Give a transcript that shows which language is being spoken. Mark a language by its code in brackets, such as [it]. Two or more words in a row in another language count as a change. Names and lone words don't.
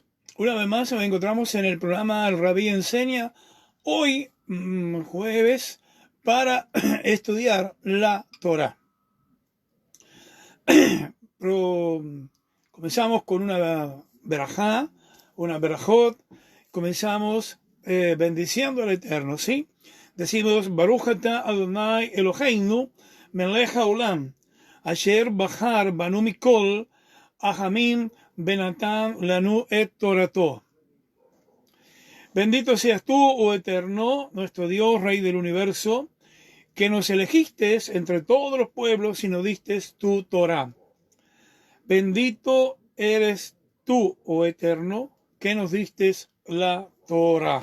[es] Una vez más nos encontramos en el programa El Rabí Enseña, hoy jueves, para estudiar la Torah. Comenzamos con una berajá, una berajot. Comenzamos bendiciendo al Eterno, ¿sí? Decimos, [he] ברוך אתה אדוני אלוהינו מלך העולם, אשר בחר בנו מכל העמים ונתן לנו את תורתו. Bendito seas tú, oh Eterno, nuestro Dios, Rey del universo, que nos elegiste entre todos los pueblos y nos diste tu Torah. Bendito eres tú, oh Eterno, que nos diste la Torah.